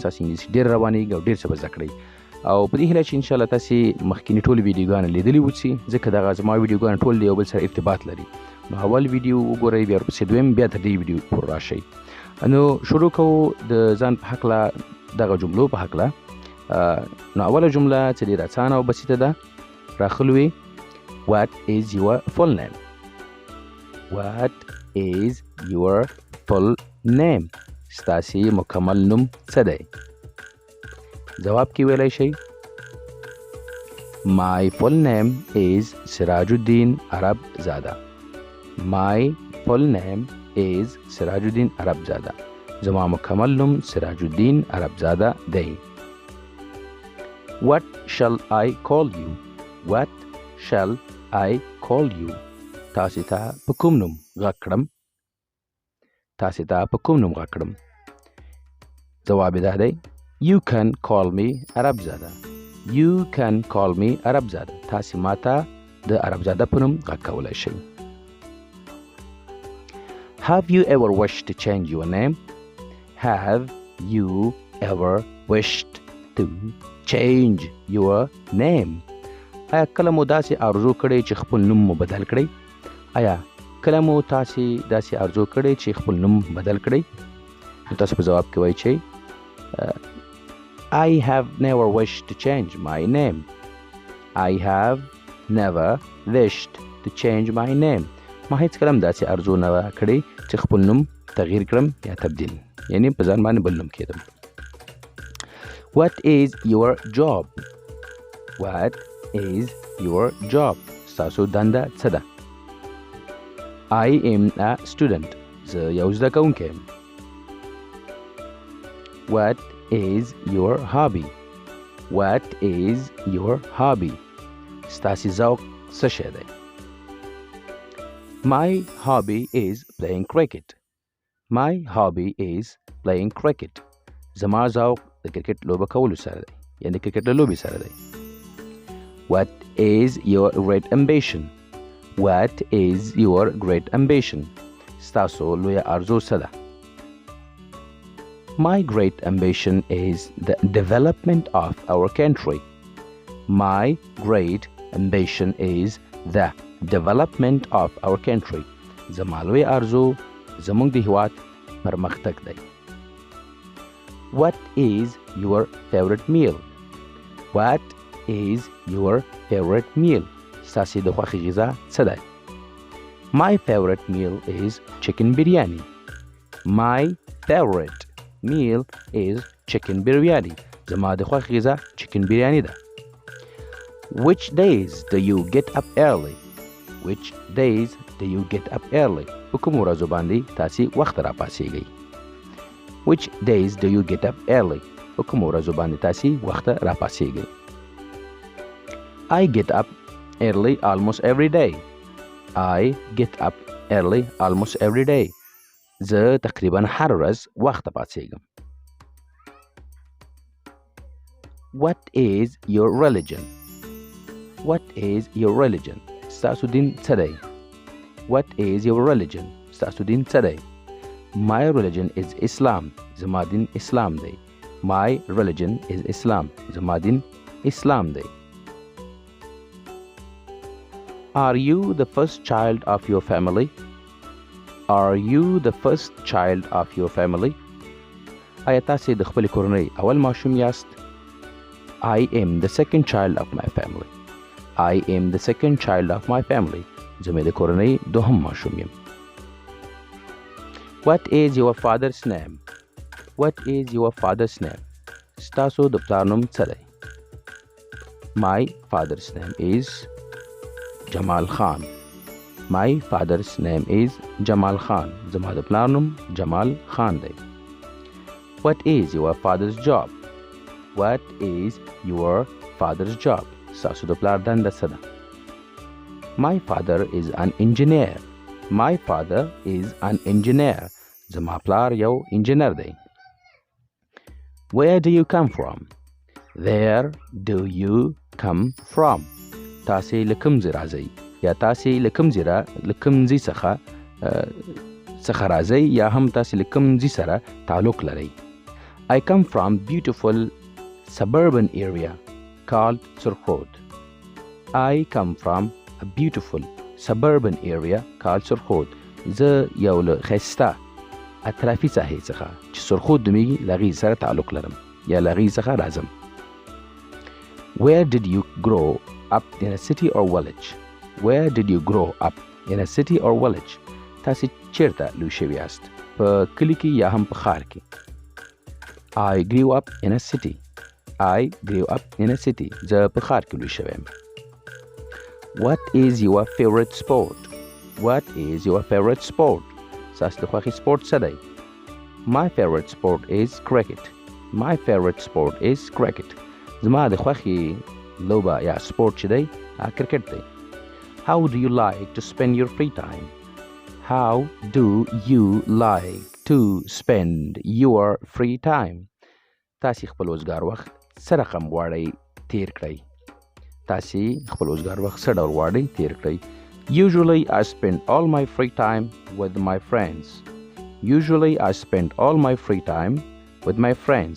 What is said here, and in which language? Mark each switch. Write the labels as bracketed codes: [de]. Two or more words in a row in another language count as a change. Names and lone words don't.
[ps] ستاسو انګلیسي ډېر روانېږي او ډېر څه به زده کړئ او په دې هیله چې انشاءالله تاسو مخکینی ټول ویډیوګانې لیدلي وڅی ځکه دغه زما ویډیوګانې ټول د یو بل سره ارتباط لري نو اول ویډیو وګورئ بیا ورپسې دویم بیا تر دې ویډیو پورې راشئ نو شروع کوو د ځان په هکله دغه جملو په هکله نو اوله جمله چې ډېره اسانه او بسیطه ده راغلې [en] What is your full name? What is your full name? [ps] ستاسې مکمل نوم څه دی؟ جواب کې ویلی شئ [en] My full name is سراج الدین عرب زاده. My full name is سراج الدین عرب زاده. [ps] زما مکمل نوم سراج الدین عرب زاده دی. [en] What shall I call you? What shall I call you? [ps] تاسې ته په کوم نوم غږ کړم؟ تاسې ته په کوم نوم غږ کړم؟ جواب یې دا دی [en] You can call me عرب زاده. You can call me عرب زاده. [ps] تاسې ما ته د عرب زاده په نوم غږ کولی شئ. [en] Have you ever wished to change your name? Have you ever wished to change your name? [ps] آیا کله مو داسې آرزو کړی چې خپل نوم مو بدل کړئ؟ آیا کله مو تاسې داسې آرزو کړی چې خپل نوم بدل کړئ؟ نو تاسو په جواب کې وایئ چې [en] I have never wished to change my name. I have never wished to change my name. [ps] ما هیڅ کله هم داسې آرزو نه وه کړې چې خپل نوم تغییر کړم یا تبدیل یعنې په ځان باندې بل نوم کېدم. [en] What is your job? What is your job? [ps] ستاسو دنده څه ده؟ [en] I am a student. [ps] زه یو زده کوونکی یم. [en] What is your hobby? What is your hobby? [ps] ستاسې ذوق څه شی دی؟ [en] My hobby is playing cricket. My hobby is playing cricket. [ps] زما ذوق د کرکټ لوبه کولو سره دی یعنې کرکټ له لوبې سره دی. [en] What is your great ambition? What is your great ambition? [ps] ستاسو لویه آرزو څه ده؟ [en] My great ambition is the development of our country. My great ambition is the development of our country. [ps] زما لوی آرزو زموږ د هیواد پرمختګ دی. [en] What is your favorite meal? What is your favorite meal? [ps] ستاسې د خوښې غذا څه دی؟ [en] My favorite meal is chicken biryani. My favorite meal is chicken biryani. [ps] زما د خوښې غذا [en] chicken biryani [ps] ده. [en] Which days do you get up early? Which days do you get up early? [ps] په کومو ورځو باندې تاسې وخته راپاڅېږئ؟ [en] Which days do you get up early? [ps] په کومو ورځو باندې تاسې وخته راپاڅېږئ؟ [en] I get up early almost every day. I get up early almost every day. [ps] زه تقریبا هر ورځ وخته پاڅېږم. [en] What is your religion? What is your religion? [ps] ستاسو دین څه دی؟ [en] What is your religion? [ps] ستاسو دین څه دی؟ [en] My religion is Islam. [ps] زما دین اسلام دی. [en] My religion is Islam. [ps] زما دین اسلام دی. [en] Are you the first child of your family? Are you the first child of your family? [ps] آیا تاسې د خپلې کورنۍ اول ماشوم یاست؟ [en] I am the second child of my family. I am the second child of my family. [ps] زه مې د کورنۍ دوهم ماشوم یم. [en] What is your father's name? What is your father's name? [ps] ستاسو د پلار نوم څه دی؟ [en] My father's name is جمال خان. My father's name is جمال خان. [ps] زما د پلار نوم جمال خان دی. [en] What is your father's job? What is your father's job? [ps] ستاسو د پلار دنده څه ده؟ [en] My father is an engineer. My father is an engineer. [ps] زما پلار یو انجینر دی. [en] Where do you come from? Where do you come from? [ps] تاسې له کوم ځای راځئ یا تاسې له کوم ځای څخه راځئ یا هم تاسې له کوم ځای سره تعلق لرئ. [en] I come from beautiful suburban area called ترڅو. I come from a beautiful suburban area called ترڅو. [ps] زه یو له ښایسته اطرافي ساحې څخه چې ترڅو نومیږي له هغې سره تعلق لرم یا له هغې څخه راځم. [en] Where did you grow up in a city or village? Where did you grow up in a city or village? [ps] تاسې چیرته لوی شوي یاست؟ په کلي کې یا هم په ښار کې. [en] I grew up in a city. I grew up in a city. [ps] زه په ښار کې لوی شوی یم. [en] What is your favorite sport? What is your favorite sport? [ps] ستاسو د خوښې سپورټ څه دی؟ [en] My favorite sport is cricket. My favorite sport is cricket. [ps] زما د خوښې لوبه یا سپورټ چې دی کرکټ دی. [en] How do you like to spend your free time? How do you like to spend your free time? [ps] تاسې خپل وزګار وخت څه رقم غواړئ تیر کړئ؟ تاسې خپل وزګار وخت څه ډول غواړئ تیر کړئ؟ [en] Usually I spend all my free time with my friends. Usually I spend all my free time with my friends.